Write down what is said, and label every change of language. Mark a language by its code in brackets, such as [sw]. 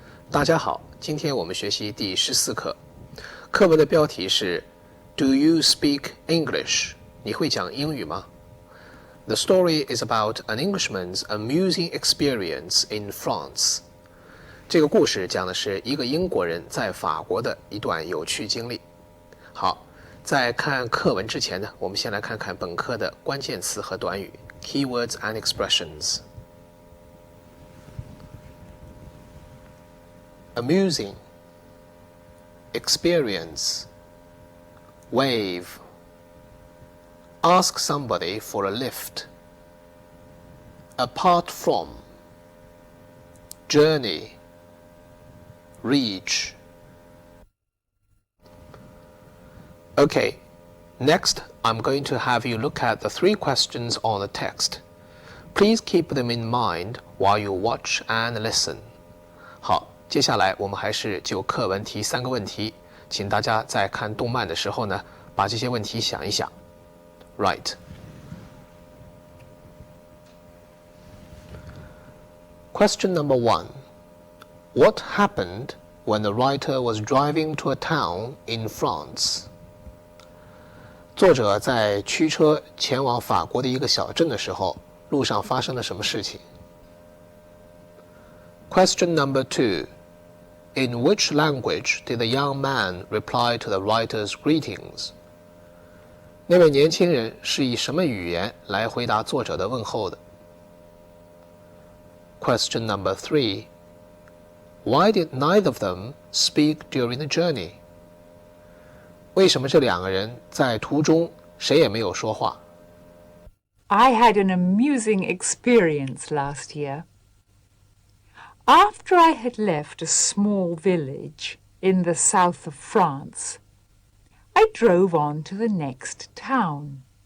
[zh] 大家好，今天我们学习第14课。课文的标题是 [en] Do you speak English? [zh] 你会讲英语吗？ [en] The story is about an Englishman's amusing experience in France. [zh] 这个故事讲的是一个英国人在法国的一段有趣经历。好，在看课文之前呢，我们先来看看本课的关键词和短语 [en] Keywords and expressions. Amusing, experience, wave, ask somebody for a lift, apart from, journey, reach. Okay, next I'm going to have you look at the 3 questions on the text. Please keep them in mind while you watch and listen. [zh] 好，接下来我们还是就课文提3个问题，请大家在看动漫的时候呢，把这些问题想一想。 [en] Right. Question number 1. What happened when the writer was driving to a town in France? [zh] 作者在驱车前往法国的一个小镇的时候，路上发生了什么事情？ [en] Question number 2. In which language did the young man reply to the writer's greetings? [zh] 那位年轻人是以什么语言来回答作者的问候的？ [en] Question number 3. Why did neither of them speak during the journey? [zh] 为什么这2个人在途中谁也没有说话？ [en] I had an amusing experience last year. After I had left a small village in the south of France, I drove on to the next town.